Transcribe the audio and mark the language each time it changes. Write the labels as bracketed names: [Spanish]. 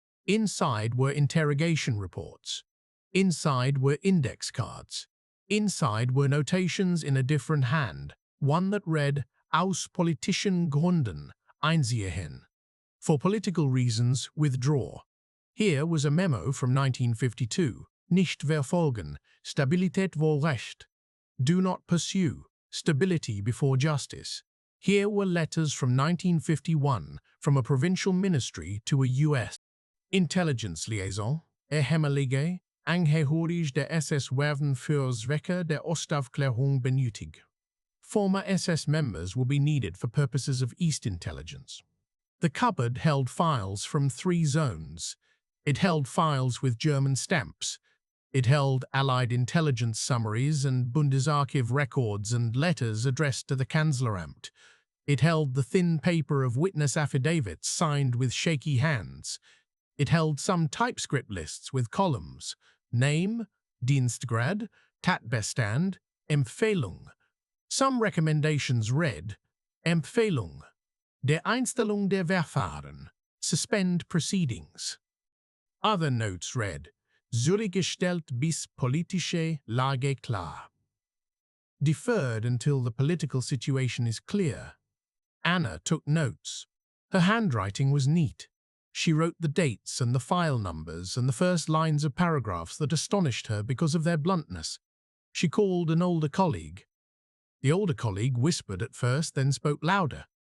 [English] Inside were interrogation reports. Inside were index cards. Inside were notations in a different hand, one that read, [German] "Aus politischen Gründen, einziehen." [English] For political reasons, withdraw. Here was a memo from 1952. [German] Nicht verfolgen, Stabilität vor Recht. [English] Do not pursue, stability before justice. Here were letters from 1951 from a provincial ministry to a U.S. intelligence liaison. [German] Ehemalige Angehörige der SS werden für Zwecke der Ostaufklärung benötigt. [English] Former SS members will be needed for purposes of East intelligence. The cupboard held files from 3 zones. It held files with German stamps. It held Allied intelligence summaries and Bundesarchiv records and letters addressed to the Kanzleramt. It held the thin paper of witness affidavits signed with shaky hands. It held some typescript lists with columns: Name, Dienstgrad, Tatbestand, Empfehlung. Some recommendations read: [German] Empfehlung, der Einstellung der Verfahren, [English] suspend proceedings. Other notes read: [German] Zurückgestellt bis politische Lage klar. [English] Deferred until the political situation is clear. Anna took notes. Her handwriting was neat. She wrote the dates and the file numbers and the first lines of paragraphs that astonished her because of their bluntness. She called an older colleague. The older colleague whispered at first, then spoke louder.